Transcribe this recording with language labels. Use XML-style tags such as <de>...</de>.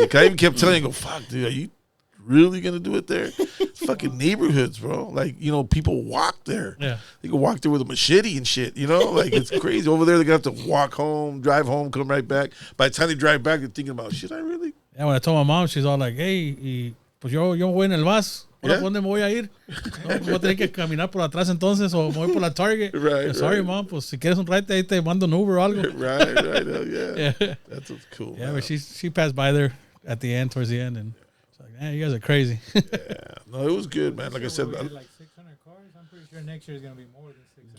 <en>I even kept telling you, fuck, dude, are you really gonna do it there? It's fucking neighborhoods, bro. Like, people walk there. Yeah. They can walk there with a machete and shit, Like, it's crazy. Over there, they're gonna have to walk home, drive home, come right back. By the time they drive back, they're thinking about, shit, I really? Yeah, when I told my mom, she's all like, hey,</en> <es>pues yo voy en el bus.</es> <en>Yeah.</en> <es>¿Dónde me voy a ir? No, voy a tener que caminar por atrás entonces o me voy por la Target.</es> <en>Right, Sorry, right.</en> <es>mom, pues si quieres un ride, ahí te mando un Uber o algo.</es> <en>Right. Yeah. Yeah. That's what's cool. Yeah, man. but she passed by there towards the end, and it's like, man, you guys are crazy. Yeah. No, it was good, man. Like I said, We had like 600 cars. I'm pretty sure next year is going to be more than 600.</en>